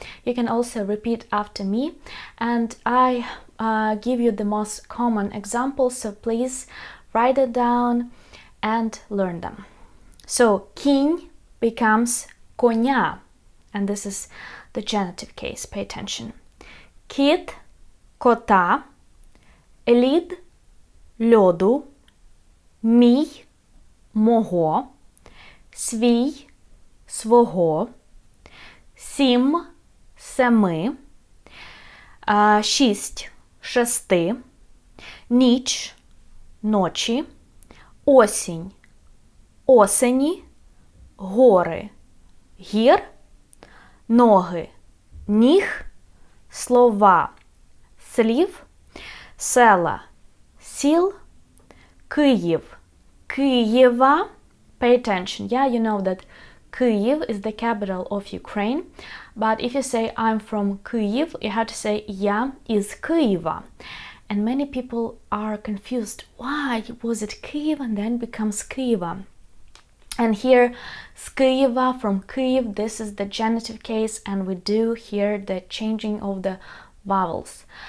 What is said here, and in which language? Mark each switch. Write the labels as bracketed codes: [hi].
[en] You can also repeat after me, and I give you the most common examples, so please write it down and learn them. So кінь becomes коня, and this is the genitive case. Pay attention. [uk] Кіт кота, лід льоду, мій мого, свій свого, сім семи, шість шести, ніч ночі, осінь осені, гори гір, ноги ніг, слова слів, села сіл, Київ Києва. [en] Pay attention. Yeah, you know that Kyiv is the capital of Ukraine, but if you say I'm from Kyiv, you have to say [uk] я из Києва. [en] And many people are confused. Why was it Kyiv and then becomes Kyiva? And here, [uk] з Києва, [en] from Kyiv, this is the genitive case, and we do hear the changing of the vowels.